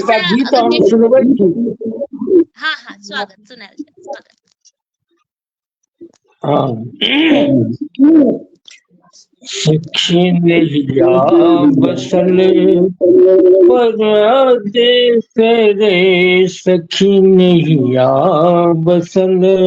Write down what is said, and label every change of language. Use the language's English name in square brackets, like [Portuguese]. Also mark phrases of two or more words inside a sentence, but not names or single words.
[Maithili] एकटा से गीत अगर हम सुनबै छी। हाँ हाँ स्वागत, सुनायल जाय स्वागत। सखी नैया बसल परदेस रे, सखी नैया बसल